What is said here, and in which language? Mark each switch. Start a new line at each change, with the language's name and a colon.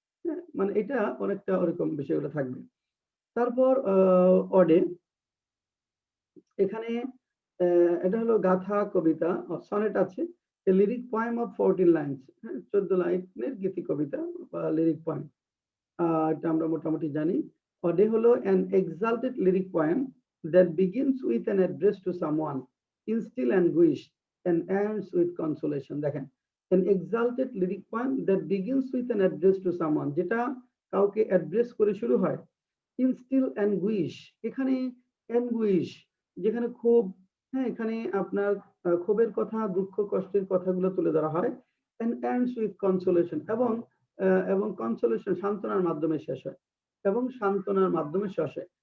Bangla: হ্যাঁ, মানে এটা অনেকটা ওরকম বিষয়গুলো থাকবে। তারপর অডে, এখানে এটা হলো গাথা কবিতা, সনেট আছে। লিরিক পয়েম অফ 14 লাইনস, হ্যাঁ, 14 লাইনের গীতি কবিতা বা লিরিক পয়েম। এটা আমরা মোটামুটি জানি। অডে হলো
English: an exalted lyric poem that begins with an address to someone in still anguish and ends with consolation.
Bangla: দেখেন,
English: an exalted lyric poem that begins with an address to someone,
Bangla: যেটা কাউকে address করে শুরু হয়।
English: in still anguish,
Bangla: এখানে anguish যেখানে ক্ষোভ, হ্যাঁ, এখানে আপনার ক্ষোভের কথা, দুঃখ কষ্টের কথাগুলো তুলে ধরা হয়।
English: and ends with consolation,
Bangla: এবং কনসোলেশন সান্ত্বনার মাধ্যমে শেষ হয়, এবং সান্ত্বনার মাধ্যমে শেষ হয়।